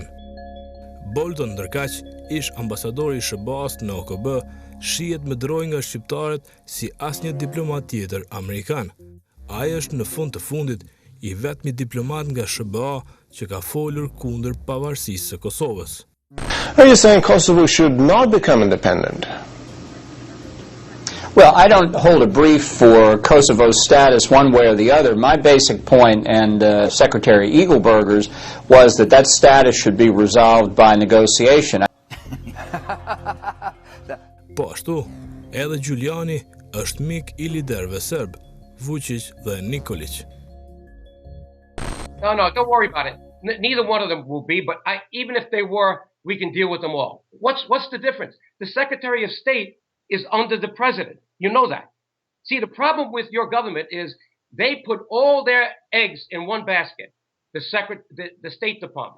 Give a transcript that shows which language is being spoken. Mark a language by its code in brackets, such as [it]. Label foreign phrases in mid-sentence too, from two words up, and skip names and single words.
[sq] Bolton, ndërkaq, ish ambasadori i SBA-s në OKB, shihet me droj nga shqiptarët si asnjë diplomat tjetër amerikan. Ai është në fund të fundit i vetmi diplomat nga SBA që ka folur kundër pavarësisë së Kosovës. [en] Are you saying Kosovo should not become independent? Well, I don't hold a brief for Kosovo's status one way or the other. My basic point, and Secretary Eagleberger's, was that status should be resolved by negotiation. [sq] Po ashtu, edhe Giuliani është mik i liderëve serb, Vučić dhe Nikolić. [en] No, don't worry about it. Neither one of them will be, but even if they were, we can deal with them all. What's the difference? The Secretary of State is under the president. You know that. See, the problem with your government is they put all their eggs in one basket, the State Department.